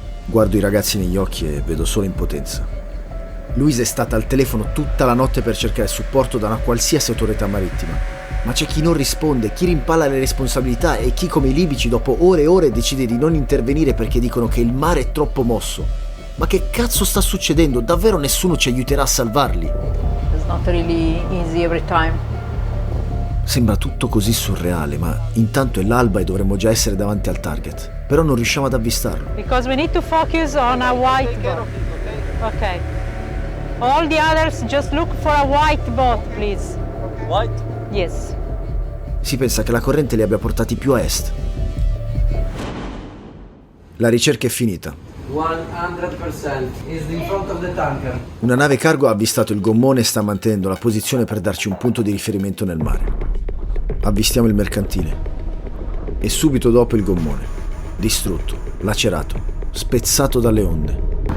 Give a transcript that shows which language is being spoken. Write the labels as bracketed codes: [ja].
[it] Guardo i ragazzi negli occhi e vedo solo impotenza. Luisa è stata al telefono tutta la notte per cercare supporto da una qualsiasi autorità marittima, ma c'è chi non risponde, chi rimpalla le responsabilità e chi come i libici dopo ore e ore decide di non intervenire perché dicono che il mare è troppo mosso. Ma che cazzo sta succedendo? Davvero nessuno ci aiuterà a salvarli? [en] It's not really easy every time. [it] Sembra tutto così surreale, ma intanto è l'alba e dovremmo già essere davanti al target, però non riusciamo ad avvistarlo. [en] Because we need to focus on a white boat. Okay. All the others just look for a white boat, please. White? Yes. [it] Si pensa che la corrente li abbia portati più a est. La ricerca è finita. [en] 100% is in front of the tanker. [it] Una nave cargo ha avvistato il gommone e sta mantenendo la posizione per darci un punto di riferimento nel mare. Avvistiamo il mercantile e subito dopo il gommone, distrutto, lacerato, spezzato dalle onde.